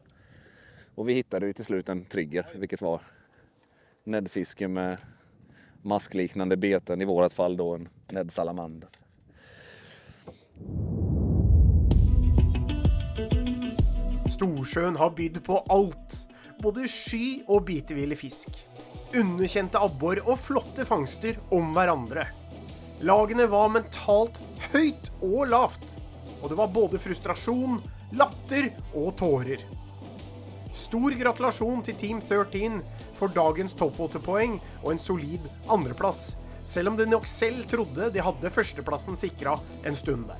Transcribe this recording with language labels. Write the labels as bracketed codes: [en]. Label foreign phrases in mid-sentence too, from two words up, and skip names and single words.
[sv] Och vi hittade ju till slut en trigger, vilket var näddfiske med maskliknande beten, i vårat fall då en näddsalamander. [no] Storsjøen har bydd på alt, både sky og biteville fisk. Underkjente abbor og flotte fangster om hverandre. Lagene var mentalt høyt og lavt, og det var både frustrasjon, latter og tårer. Stor gratulasjon til Team 13 for dagens toppåterpoeng og en solid andreplass, selv om de nok selv trodde de hadde førsteplassen sikret en stund der.